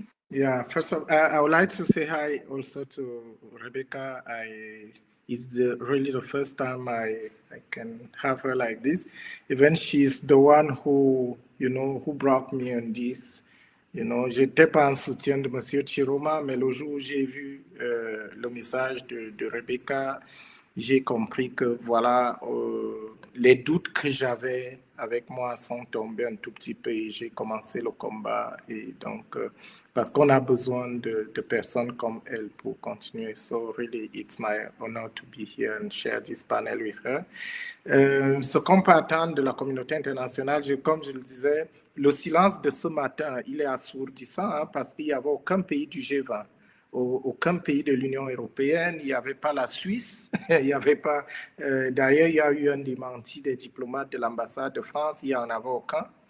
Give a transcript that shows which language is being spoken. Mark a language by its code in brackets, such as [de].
[en] Yeah, first of all, I would like to say hi also to Rebecca. It's really the first time I can have her like this. Even she's the one who, who brought me on this. [fr] J'étais pas en soutien de Monsieur Tchiroma, mais le jour où j'ai vu le message de Rebecca, j'ai compris que voilà, les doutes que j'avais avec moi sont tombés un tout petit peu et j'ai commencé le combat. Et donc, parce qu'on a besoin de personnes comme elle pour continuer. [en] So really, it's my honor to be here and share this panel with her. [fr] Ce qu'on peut attendre de la communauté internationale, comme je le disais, le silence de ce matin, il est assourdissant parce qu'il n'y avait aucun pays du G20, aucun pays de l'Union européenne, il n'y avait pas la Suisse, il n'y avait pas... D'ailleurs, il y a eu un démenti des diplomates de l'ambassade de France, il n'y en avait aucun.